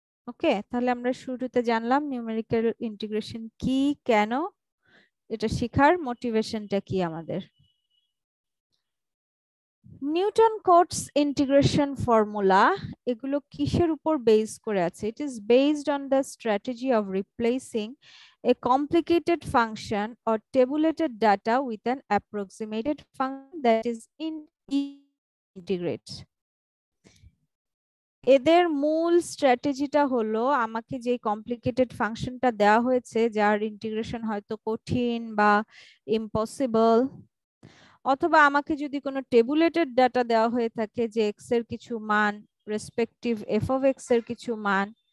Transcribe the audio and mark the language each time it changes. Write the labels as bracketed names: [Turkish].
[Bangla] ওকে, তাহলে আমরা শুরুতে জানলাম নিউমেরিক্যাল ইন্টিগ্রেশন কি, কেন, এটা শেখার মোটিভেশনটা কি আমাদের। নিউটন কোটস ইন্টিগ্রেশন ফর্মুলা এগুলো কিসের উপর বেস করে আছে? [English] It is based on the strategy of replacing a complicated function or tabulated data with an approximated function that is integrate. [Bangla] এদের মূল স্ট্র্যাটেজিটা হলো, আমাকে যে কমপ্লিকেটেড ফাংশনটা দেওয়া হয়েছে যার ইন্টিগ্রেশন হয়তো কঠিন বা ইম্পসিবল, অথবা আমাকে যদি কোনো টেবুলেটেড ডাটা দেওয়া হয়ে থাকে যে এক্স এর কিছু মান রেসপেক্টিভ এফ অফ এক্স এর কিছু মান,